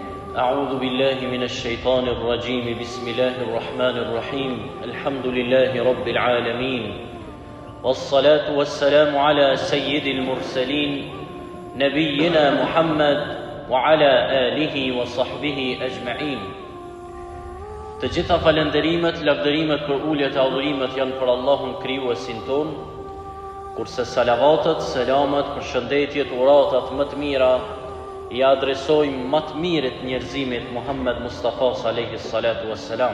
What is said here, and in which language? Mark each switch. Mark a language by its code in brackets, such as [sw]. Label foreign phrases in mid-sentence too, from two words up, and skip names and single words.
[ar] أعوذ بالله من الشيطان الرجيم بسم الله الرحمن الرحيم الحمد لله رب العالمين والصلاة والسلام على سيد المرسلين نبينا محمد وعلى آله وصحبه أجمعين. [sq] Të gjitha falënderimet, lavdërimet për uljet e adhurimet janë për Allahun krijuesin ton, kurse salavatet, selamet, përshëndetjet, uratat më të mira I adresojmë më të mirët njerëzimit Muhammed Mustafa [ar] عليه الصلاة والسلام.